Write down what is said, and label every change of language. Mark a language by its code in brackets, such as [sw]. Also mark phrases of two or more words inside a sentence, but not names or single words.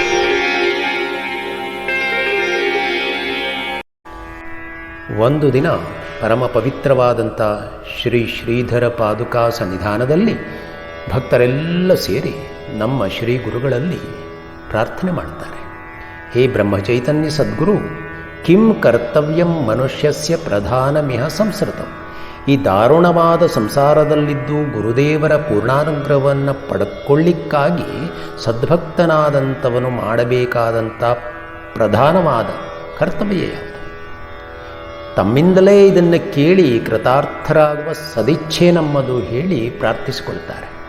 [kn] ಒಂದು ದಿನ ಪರಮ ಪವಿತ್ರವಾದಂಥ ಶ್ರೀ ಶ್ರೀಧರ ಪಾದುಕಾ ಸನ್ನಿಧಾನದಲ್ಲಿ ಭಕ್ತರೆಲ್ಲ ಸೇರಿ ನಮ್ಮ ಶ್ರೀ ಗುರುಗಳಲ್ಲಿ ಪ್ರಾರ್ಥನೆ ಮಾಡ್ತಾರೆ. [sa] ಹೇ ಬ್ರಹ್ಮಚೈತನ್ಯ ಸದ್ಗುರು, ಕಿಂ ಕರ್ತವ್ಯಂ ಮನುಷ್ಯಸ್ಯ ಪ್ರಧಾನಮಿಹ ಸಂಸ್ಕೃತಂ. [kn] ಈ ದಾರುಣವಾದ ಸಂಸಾರದಲ್ಲಿದ್ದು ಗುರುದೇವರ ಪೂರ್ಣಾನುಗ್ರಹವನ್ನು ಪಡ್ಕೊಳ್ಳಿಕ್ಕಾಗಿ ಸದ್ಭಕ್ತನಾದಂಥವನು ಮಾಡಬೇಕಾದಂಥ ಪ್ರಧಾನವಾದ ಕರ್ತವ್ಯ ಯಾವುದು? ತಮ್ಮಿಂದಲೇ ಇದನ್ನು ಕೇಳಿ ಕೃತಾರ್ಥರಾಗುವ ಸದಿಚ್ಛೆ ನಮ್ಮದು ಹೇಳಿ ಪ್ರಾರ್ಥಿಸಿಕೊಳ್ತಾರೆ.